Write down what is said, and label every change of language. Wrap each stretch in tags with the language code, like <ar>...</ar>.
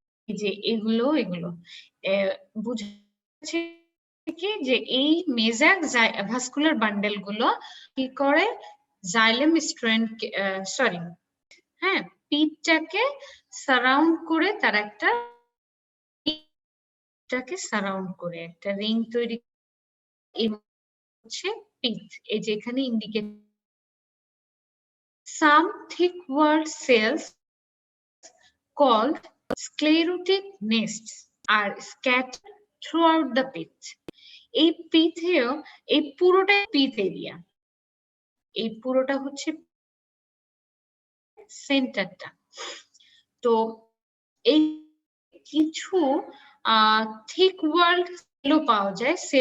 <bn>এই যে এগুলো বুঝছে কি যে এই মেজাক ভাস্কুলার বান্ডেল গুলো কি করে, জাইলেম স্ট্র্যান্ড, সরি, হ্যাঁ, পিঠটাকে সারাউন্ড করে, তার একটা সারাউন্ড করে একটা রিং তৈরি হচ্ছে পিঠ। এই যে এখানে indicate</bn> <en>some thick walled cells called sclerotic nests are scattered throughout the pith.</en> <bn>এই পিথেও এই পুরোটাই পিথ এরিয়া, এই পুরোটা হচ্ছে সেন্টারটা। তো এই কিছু থিক ওয়ার্ল্ড সেলও পাওয়া যায়।</bn>